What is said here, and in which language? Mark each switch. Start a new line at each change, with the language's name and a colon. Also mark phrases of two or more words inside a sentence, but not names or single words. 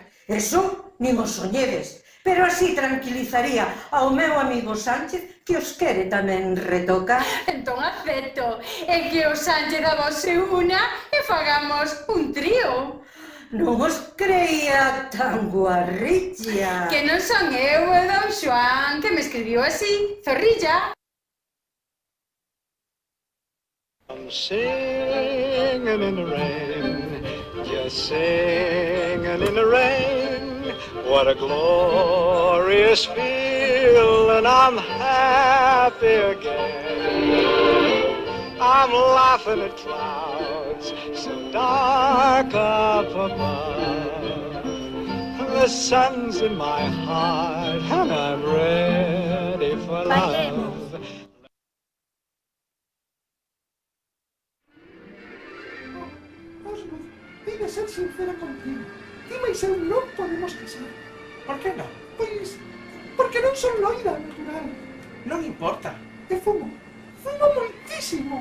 Galician: Eso nin os soñedes, pero así tranquilizaría ao meu amigo Sánchez, que os quere tamén retocar. Entón acepto, e que o Sánchez a vos se una e fagamos un trío. Non os creía tan guarrilla. Que non son eu e don Xoán, que me escribiu así, zorrilla.
English: I'm singing in the rain, just singing in the rain. What a glorious feeling, I'm happy again. I'm laughing at clouds so dark up above. The sun's in my heart and I'm ready for love.
Galician: Dime ser sincera contigo. Dime se non podemos casar. Por que non? Pois, porque non son loira natural. Non importa. E fumo moitísimo.